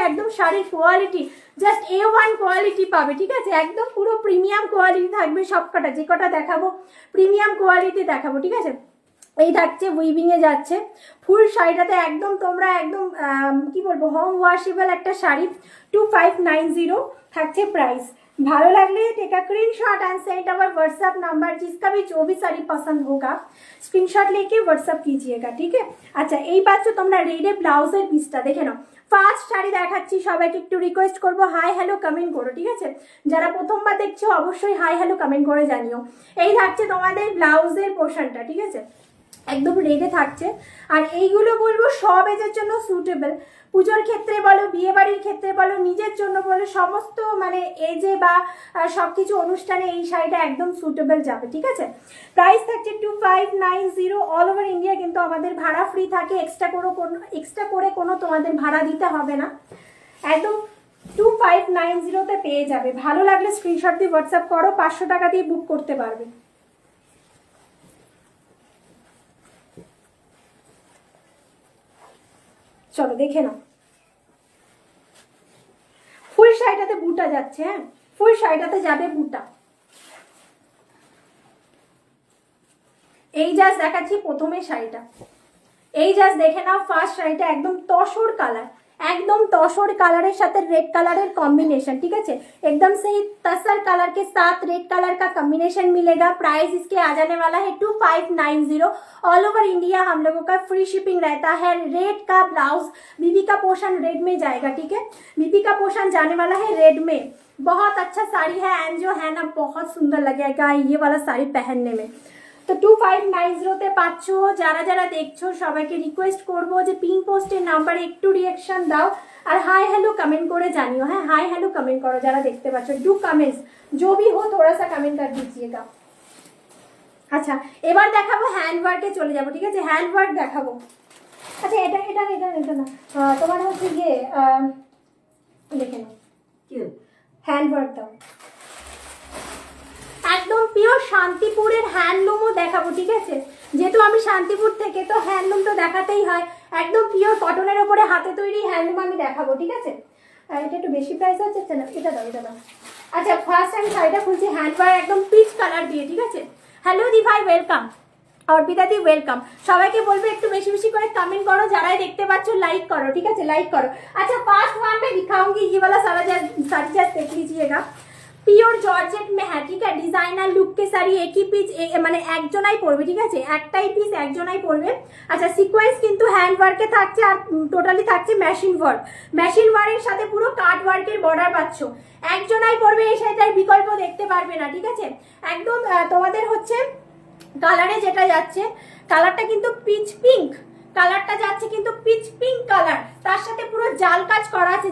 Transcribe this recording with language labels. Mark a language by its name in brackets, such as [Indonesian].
[Bangla] একদম শাড়ির quality just A1 quality পাবে। ঠিক আছে, একদম পুরো প্রিমিয়াম কোয়ালিটি থাকবে। সবকটা যে কটা দেখাবো প্রিমিয়াম কোয়ালিটি দেখাবো। ঠিক আছে, এই থাকছে উইভিং এ যাচ্ছে ফুল শাড়িটাতে, একদম তোমরা একদম কি বলবো হোম ওয়াশেবল একটা শাড়ি। 2590 থাকছে প্রাইস। ভালো লাগলে [Hindi] take a screenshot and send our WhatsApp number, जिसका भी जो भी साड़ी पसंद होगा स्क्रीनशॉट लेके व्हाट्सएप कीजिएगा। ठीक है, [Bangla] আচ্ছা এই পাচ্ছ তোমরা রেডে ব্লাউজের পিসটা দেখে নাও। ফার্স্ট শাড়ি দেখাচ্ছি, সবাইকে একটু রিকোয়েস্ট করবো হাই হ্যালো কমেন্ট করো। ঠিক আছে, যারা প্রথমবার দেখছো অবশ্যই হাই হ্যালো কমেন্ট করে জানিও। এই থাকছে তোমাদের ব্লাউজের পোর্শনটা। ঠিক আছে, একদম রেডে থাকছে। আর এইগুলো বলবো সব এজের জন্য সুটেবল, পুজোর ক্ষেত্রে বলো, বিয়ে বাড়ির ক্ষেত্রে বলো, নিজের জন্য বলো, সমস্ত মানে এজে বা সবকিছু অনুষ্ঠানে এই শাড়িটা একদম সুটেবল যাবে। ঠিক আছে, প্রাইস থাকছে 2590 অল ওভার ইন্ডিয়া, কিন্তু আমাদের ভাড়া ফ্রি থাকে, এক্সট্রা করে কোনো তোমাদের ভাড়া দিতে হবে না, একদম 2590 পেয়ে যাবে। ভালো লাগলে স্ক্রিনশট দিয়ে হোয়াটসঅ্যাপ করো, 500 টাকা দিয়ে বুক করতে পারবে। চলো দেখে নাও, ফুল শাড়িটাতে বুটা যাচ্ছে, হ্যাঁ ফুল শাড়িটাতে যাবে বুটা। এই জাস্ট দেখাচ্ছি প্রথমে শাড়িটা, এই জাস্ট দেখে নাও ফার্স্ট শাড়িটা, একদম তসর কালার, [Hindi] एकदम तसर कलर साथ रेड कलर कॉम्बिनेशन, ठीक है एकदम सही तसर कलर के साथ रेड कलर का कॉम्बिनेशन मिलेगा। प्राइस इसके आ जाने वाला है 2590। ऑल ओवर इंडिया हम लोगों का फ्री शिपिंग रहता है। रेड का ब्लाउज बीबी का पोर्शन रेड में जाएगा, ठीक है बीबी का पोर्शन जाने वाला है रेड में। बहुत अच्छा साड़ी है एंड जो है ना बहुत सुंदर लगेगा ये वाला साड़ी पहनने में। तो 2590 पाচ্ছ। [Bangla] যারা যারা দেখছো সবাইকে রিকোয়েস্ট করবো যে পিন পোস্টের নাম্বারে একটু রিঅ্যাকশন দাও আর [Hindi] हाई हेलो कमेंट [Bangla] করে জানিও। হ্যাঁ [Hindi] हाई हेलो कमेंट [Bangla] করো যারা দেখতে পাচ্ছ, ডু কমেন্টস [Hindi] जो भी हो थोड़ा सा कमेंट कर दीजिएगा। [Bangla] আচ্ছা এবার দেখাবো হ্যান্ড ওয়ার্কে চলে যাব, ঠিক আছে হ্যান্ড ওয়ার্ক দেখাবো। আচ্ছা এটা এটা এটা এটা না তোমার হচ্ছে গিয়ে দেখে নাও কি হ্যান্ড ওয়ার্ক দাও, একদম পিওর শান্তিপুরের হ্যান্ডলুমও দেখাবো, ঠিক আছে যেহেতু আমি শান্তিপুর থেকে তো হ্যান্ডলুম তো দেখাতেই হয়। একদম পিওর কটনের উপরে হাতে তৈরি হ্যান্ডলুম আমি দেখাবো, ঠিক আছে এটা একটু বেশি প্রাইস হচ্ছে না, এটা দাও এটা দাও। আচ্ছা ফার্স্ট আমি শাড়িটা খুলছি হ্যান্ড ওয়ার্ক একদম পিচ কালার দিয়ে, ঠিক আছে। হ্যালো দি ভাই ওয়েলকাম, অর্পিতা দি ওয়েলকাম। সবাইকে বলবো একটু বেশি বেশি করে কমেন্ট করো, যারাই দেখতে পাচ্ছ লাইক করো, ঠিক আছে লাইক করো। [Hindi] अच्छा फर्स्ट वन में दिखाऊंगी ये वाला सारा साड़ी देख लीजिएगा, পিওর জর্জেট में है, ठीक है ডিজাইনার লুক के साड़ी एक ही পিস [Bangla] মানে একজনাই পরবে, ঠিক আছে একটাই পিস একজনাই পরবে। আচ্ছা সিকোয়েন্স কিন্তু হ্যান্ড ওয়ার্কে থাকছে আর টোটালি থাকছে মেশিন ওয়ার্ক, মেশিন ওয়ার্কের সাথে পুরো কাট ওয়ার্কের বর্ডার পাচ্ছ। একজনাই পরবে এই শাড়িটার বিকল্প দেখতে পারবে না, ঠিক আছে একদম তোমাদের হচ্ছে কালারে যেটা যাচ্ছে কালারটা কিন্তু পিচ পিঙ্ক কালারটা যাচ্ছে কিন্তু পিচ পিঙ্ক কালার, তার সাথে পুরো জাল কাজ করা আছে।